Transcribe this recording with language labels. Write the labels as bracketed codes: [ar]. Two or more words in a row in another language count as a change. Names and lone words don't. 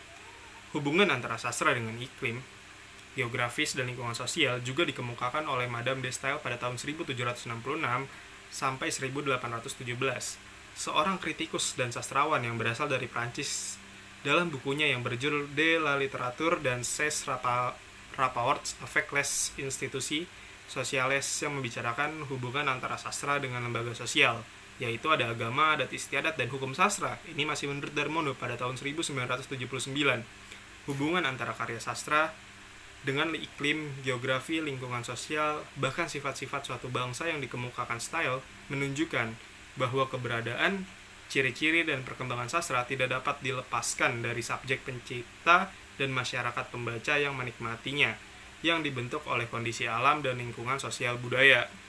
[id] Hubungan antara sastra dengan iklim, geografis, dan lingkungan sosial juga dikemukakan oleh Madame de Staël pada tahun 1766 sampai 1817, seorang kritikus dan sastrawan yang berasal dari Prancis. Dalam bukunya yang berjudul De la Literature dan ses rapports avec les institutions sociales yang membicarakan hubungan antara sastra dengan lembaga sosial, yaitu ada agama, adat istiadat, dan hukum sastra. Ini masih menurut Darmono pada tahun 1979. Hubungan antara karya sastra dengan iklim, geografi, lingkungan sosial, bahkan sifat-sifat suatu bangsa yang dikemukakan Staël menunjukkan bahwa keberadaan, ciri-ciri, dan perkembangan sastra tidak dapat dilepaskan dari subjek pencipta dan masyarakat pembaca yang menikmatinya, yang dibentuk oleh kondisi alam dan lingkungan sosial budaya.